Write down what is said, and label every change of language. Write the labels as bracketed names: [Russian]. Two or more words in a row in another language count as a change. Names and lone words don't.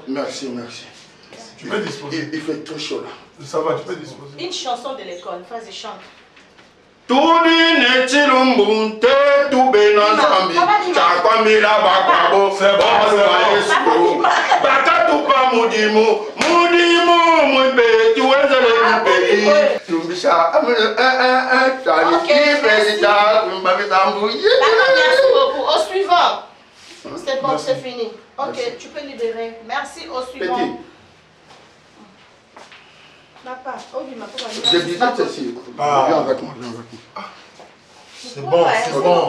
[French] Merci. Tu peux disposer. Il fait trop chaud là. Ça va, tu peux disposer. Une chanson de l'école, vas-y, chante. [Luba-Lulua] Tudi nechilumbu te tubena zambi chakwamila bakwabo Yesu bakatupa mudimu mwibeti wenzele mpeli tumbisha tani kipelita mbabizambu. [French] Merci beaucoup. Au suivant. C'est bon, c'est fini. Ok, tu peux libérer. Merci, au suivant. Petit. Papa, Je disais ceci. Viens avec moi. C'est bon, c'est bon.